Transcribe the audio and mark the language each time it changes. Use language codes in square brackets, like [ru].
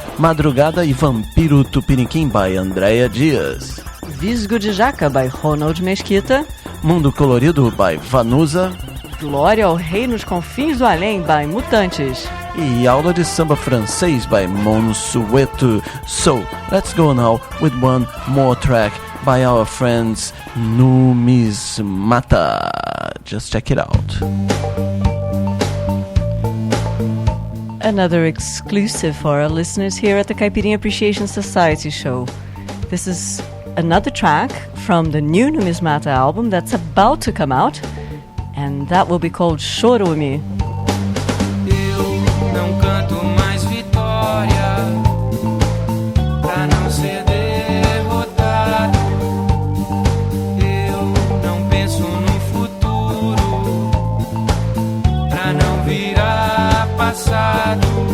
[pt] Madrugada e Vampiro Tupiniquim, by Andréa Dias. Visgo de Jaca, by Ronald Mesquita. Mundo Colorido, by Vanusa. Glória ao Rei nos Confins do Além, by Mutantes. E aula de samba francês by Monsueto. [en] So, let's go now with one more track by our friends Numismata. Just check it out. Another exclusive for our listeners here at the Caipirinha Appreciation Society show. This is another track from the new Numismata album that's about to come out, and that will be called Chorume. [pt] Eu não canto mais vitória pra não ser derrotado. Eu não penso no futuro pra não virar passado.